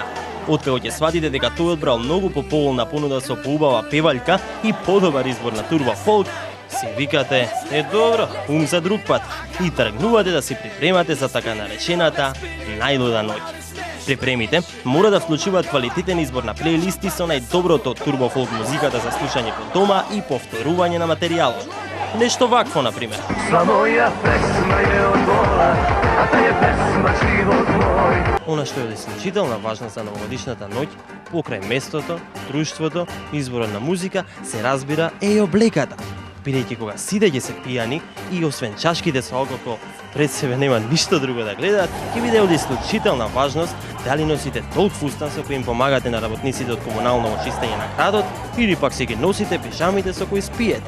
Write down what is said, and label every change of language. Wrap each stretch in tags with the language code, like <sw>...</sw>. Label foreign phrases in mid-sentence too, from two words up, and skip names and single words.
<mk>Откако ќе сватите дека тој одбрал многу поповолна понуда со поубава певалјка и подобар избор на турбо фолк, си викате, добро, за друг пат и тргнувате да си припремате за така наречената најлуда ноќ. Припремите мора да вклучуваат квалитетен избор на плейлисти со најдоброто од турбо фолк музиката за слушање кон дома и повторување на материјалот. Нешто вакво, например.</mk> <sr>Sva moja pesma je od bola, a ta je pesma život moj.</sr> <mk>Она што е од исклучителна важност за новогодишната ноќ, покрај местото, друштвото, изборот на музика, се разбира е и облеката. Бидејќи кога сите ќе се пијани и освен чашките со алкохол пред себе нема ништо друго да гледаат, ќе биде од исклучителна важност дали носите толк фустан со кој им помагате на работниците од комунално очистење на градот или пак си ги носите пижамите со кои спиете.</mk>